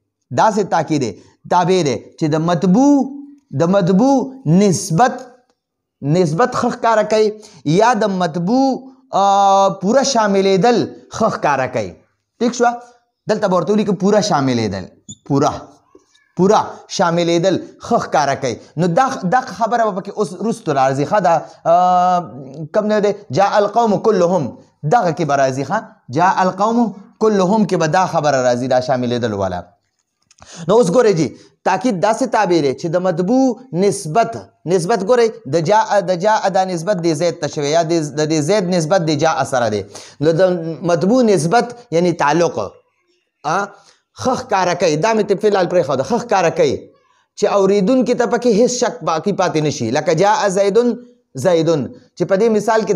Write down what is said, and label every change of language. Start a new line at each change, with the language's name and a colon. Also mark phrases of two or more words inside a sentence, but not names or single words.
Pashto: چې د مطبوع نسبت ښه ښکاره کوي یا د مطبوع پوره شاملېدل ښه ښکاره کوي ټیک شوه دلته به ورته ولیکو پوره شاملېدل پوره شاملېدل ښه ښکاره کوي نو دا خبره به پکې اوس وروستو راځي ښه دا کوم نه دی
Arabic: جاء القوم كلهم
Pashto: دغه کې به راځي ښه
Arabic: جاء القوم كلهم
Pashto: کې به دا خبره راځي دا شاملېدل والا نو اوس ګورئ جی تاکید داسې تابع دی چې د مطبوع نسبت ګورئ د جاء دا نسبت د زید ته شوی یا د زید نسبت د جاء سره دی نو د مطبوع نسبت یعنی تعلق ښه ښکاره کوي دا مې ته فلحال پرېښوده ښه ښکاره کوي چې اورېدونکي ته پکې هېڅ شک باقي پاتې نشي لکه
Arabic: جاء زیدون
Pashto: چې په دې مثال کې